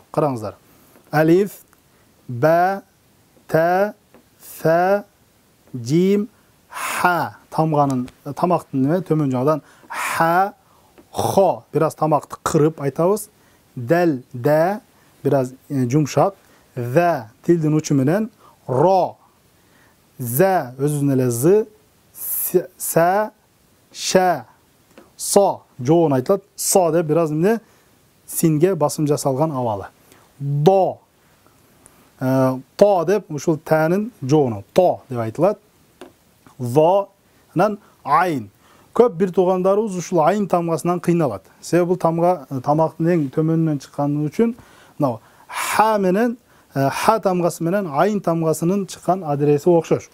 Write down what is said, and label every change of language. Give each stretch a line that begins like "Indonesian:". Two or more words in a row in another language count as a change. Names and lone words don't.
Kyrgyz: Караңыздар. Алиф, ба, та, фа, жим, ха. Тамактын неме төмөн жагдан ха, хо. Бир аз тамакты кырып айтабыз. Дәл, дә, biraz жумшак. Зә, тилдин учу менен. Ро, зә, өзүнүн эле зы. Сә, ша. Со, жоон айтылат. Со деп biraz эмне синге басым жасалган абалы. До. То деп ушул тәнин жоону. То деп айтылат. Зо, анан айн. Көп бир туугандарыбыз ушул айын тамгасынан кыйналат. Себеби бул тамга тамактын эң төмөнүнөн чыкканы үчүн мына ха менен ха тамгасы менен айын тамгасынын чыккан адреси окшош.